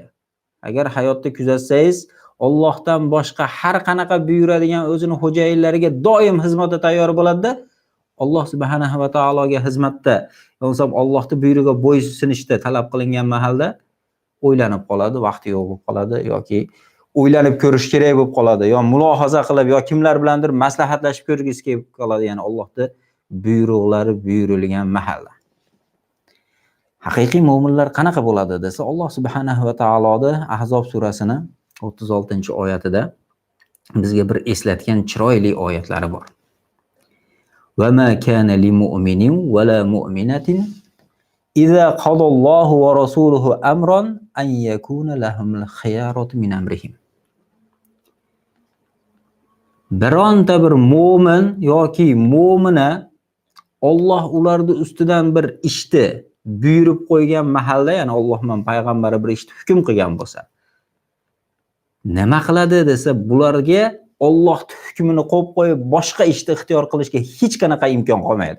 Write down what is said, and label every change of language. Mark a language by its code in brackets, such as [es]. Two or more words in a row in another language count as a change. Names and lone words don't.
[uz] Agar hayotda kuzatsangiz, Allohdan boshqa har qanaqa buyuradigan o'zini xo'jayinlariga doim xizmatga tayyor bo'ladi-da, Alloh [ar] سبحانه وتعالى [uz] xizmatda, yo'qsa Allohning buyrug'iga bo'ysunishda talab qilingan mahalda o'ylanib qoladi, vaqti yo'q bo'lib qoladi yoki o'ylanib ko'rish kerak bo'lib qoladi, yo mulohaza qilib, yo kimlar bilandir maslahatlashib ko'rgisi kelib qoladi, ya'ni Allohning buyruqlari buyurilgan mahalla. Haqiqiy mu'minlar qanaqa bo'ladi desa, Alloh [ar] سبحانه وتعالى [uz] Ahzob surasini 36-oyatida bizga bir eslatgan chiroyli oyatlari bor. [ar] وما كان لمؤمن ولا مؤمنة إذا قضى الله ورسوله أمرا أن يكون لهم الخيرة من أمرهم. [uz] Bironta bir mu'min yoki mu'mina Alloh ularni ustidan bir ishni buyurib qo'ygan mahalda, ya'ni Alloh bilan payg'ambari bir ishni hukm qilgan bo'lsa, nima qiladi desa, bularga Alloh hukmini qo'yib qo'yib boshqa ishni ixtiyor qilishga hech qanaqa imkon qolmaydi.